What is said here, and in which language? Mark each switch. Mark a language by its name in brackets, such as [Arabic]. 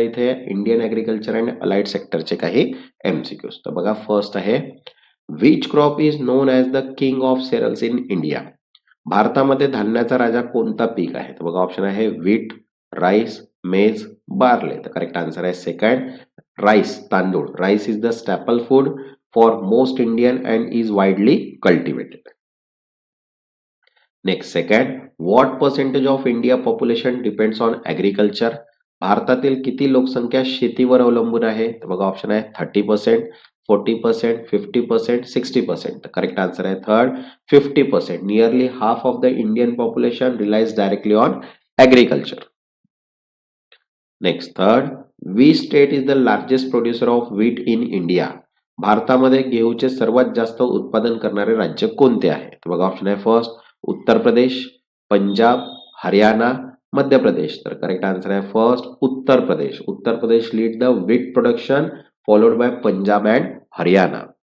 [Marathi] इथे Indian agriculture and allied सेक्टरचे काही MCQs. तर बघा, फर्स्ट आहे, [English] Which crop is known as the king of cereals in India? [Marathi] भारतामध्ये धान्याचा राजा कोणता पीक आहे? तर बघा, ऑप्शन आहे व्हीट, राईस, मेज, बार्ले. तर करेक्ट आन्सर आहे सेकंड, राईस, तांदूळ. [English] Rice is the staple food for most Indian and is widely cultivated. Next, second, what percentage of India population depends on agriculture? [Marathi] भारतातील किती लोकसंख्या शेतीवर अवलंबून आहे? तर बघा, ऑप्शन आहे 30%, 40%, 50%, 60%. तर करेक्ट आन्सर आहे third, 50%. [English] Nearly half of the Indian population relies directly on agriculture. Next, third, which state is the largest producer of wheat in India? [Marathi] भारतामध्ये गेहूचे सर्वात जास्त उत्पादन करणारे राज्य कोणते आहे? तर बघा, ऑप्शन आहे फर्स्ट, उत्तर प्रदेश, पंजाब, हरियाणा, मध्य प्रदेश. तर करेक्ट आन्सर आहे first, [English] Uttar Pradesh. Uttar Pradesh lead the wheat production, followed by Punjab and Haryana.